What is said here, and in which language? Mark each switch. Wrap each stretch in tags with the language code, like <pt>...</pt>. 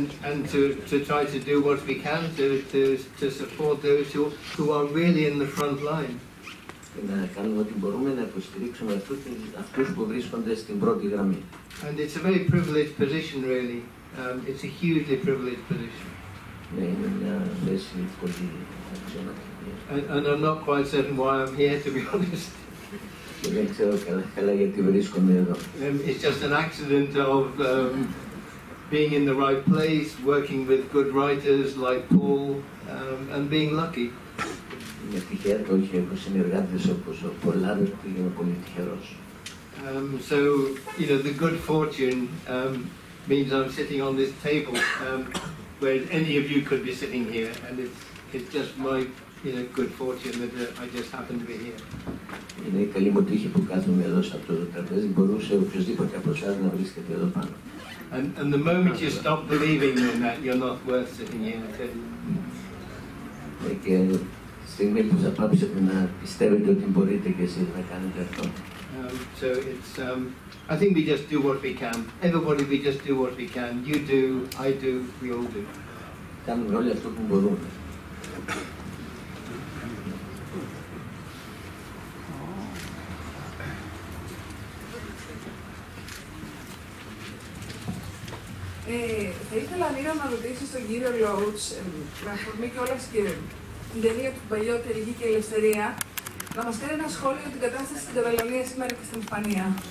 <en>and to try to do what we can to support those who are really in the front line.</en> <el>Και να κάνουμε ό,τι μπορούμε να υποστηρίξουμε αυτούς που βρίσκονται στην πρώτη γραμμή.</el> <en>And it's a very privileged position, really. It's a hugely privileged position.</en> <el>Ναι, είναι μια θέση πολύ αξιωματική.</el> <en>And I'm not quite certain why I'm here, to be honest.</en> <el>Και δεν ξέρω καλά γιατί βρίσκομαι εδώ.</el> <en>It's just an accident of being in the right place, working with good writers like Paul, and being lucky.</en> <el>Είμαι τυχερός και έχω συνεργάτες όπως ο Paul Laverty, είμαι πολύ τυχερός.</el> <en>So, you know, the good fortune means I'm sitting on this table where any of you could be sitting here, and it's just my, you know, good fortune that I just happen to be here.</en> <el>Είναι η καλή μου τύχη που κάθομαι εδώ σε αυτό το τραπέζι, μπορούσε οποιοσδήποτε από εσάς να βρίσκεται εδώ πάνω.</el> <en>And the moment you stop believing in that, you're not worth sitting here.</en> <el>Και τη στιγμή που θα πάψετε να πιστεύετε ότι μπορείτε και εσείς να κάνετε αυτό.</el> <en>So it's, I think we just do what we can. Everybody, we just do what we can. You do, I do, we all do.</en> <el>Κάνουμε όλοι αυτό που μπορούμε. Θα ήθελα, Νίρα, να ρωτήσω στον κύριο Loach, με αφορμή κιόλας και την ταινία του παλιότερη Γη και Ελευθερία, να μας κάνει ένα σχόλιο για την κατάσταση στην Καταλωνία σήμερα και στην Ισπανία.</el>